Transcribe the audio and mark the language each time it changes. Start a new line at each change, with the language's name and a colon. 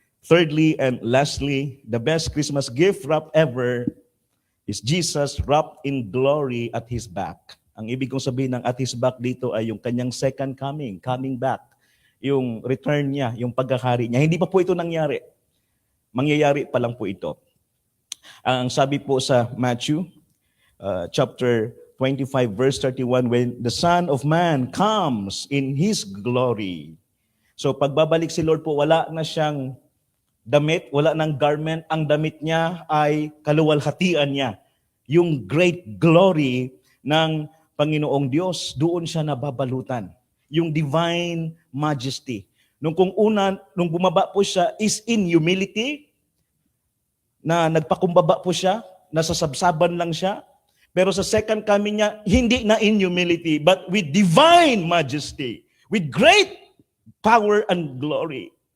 English: Thirdly and lastly, the best Christmas gift wrap ever is Jesus wrapped in glory at His back.
Filipino: Ang ibig kong sabihin ng at His back dito ay yung kanyang second coming back. Yung return niya, yung pagkakari niya. Hindi pa po ito nangyari. Mangyayari pa lang po ito. Ang sabi po sa Matthew chapter 25 verse 31,
English: when the Son of Man comes in His glory.
Filipino: So pagbabalik si Lord po, wala na siyang damit, wala nang garment. Ang damit niya ay kaluwalhatian niya. Yung great glory ng Panginoong Diyos, doon siya nababalutan. Yung divine majesty. Nung bumaba po siya is in humility, na nagpakumbaba po siya, nasa sabsaban lang siya. Pero sa second coming niya, hindi na
English: in humility, but with divine majesty, with great power and glory.